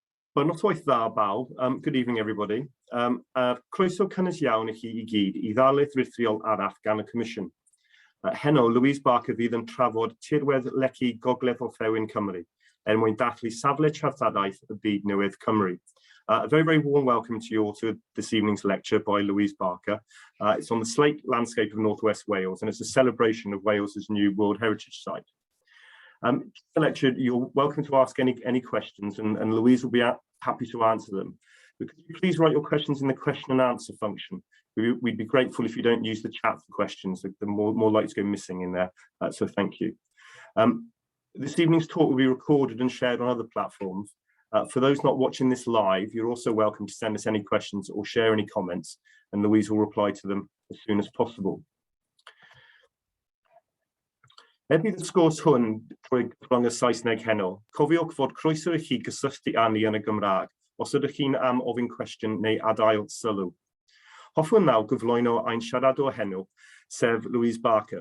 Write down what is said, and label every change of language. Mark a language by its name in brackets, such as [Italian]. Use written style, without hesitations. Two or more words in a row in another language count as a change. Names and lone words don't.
[Welsh] Wel, noswaith dda bawb. [English] Good evening, everybody. [Welsh] Croeso cynnes iawn I chi I gyd I ddarlith rithiol arall gan y Comisiwn. Heno, Louise Barker fydd yn trafod Tirwedd Lechi Gogledd-orllewin Cymru, mwyn dathlu Safle Treftadaeth y Byd newydd Cymru. [English] A very, very warm welcome to you all to this evening's lecture by Louise Barker. It's on the Slate landscape of Northwest Wales, and it's a celebration of Wales's new World Heritage Site. The lecture, you're welcome to ask any questions, and Louise will be happy to answer them. But could you please write your questions in the question and answer function? We'd be grateful if you don't use the chat for questions. They're more likely to go missing in there, so thank you. This evening's talk will be recorded and shared on other platforms. For those not watching this live, you're also welcome to send us any questions or share any comments, and Louise will reply to them as soon as possible. [Welsh] Ebydd y sgwrs hwn rhwng y Saesneg heno, cofiwch fod croeso I chi gysylltu â ni yn y Gymraeg, os ydych chi'n am ofyn cwestiwn neu adael sylw. Hoffwn nawr gyflwyno ein siaradwr heno, sef Louise Barker.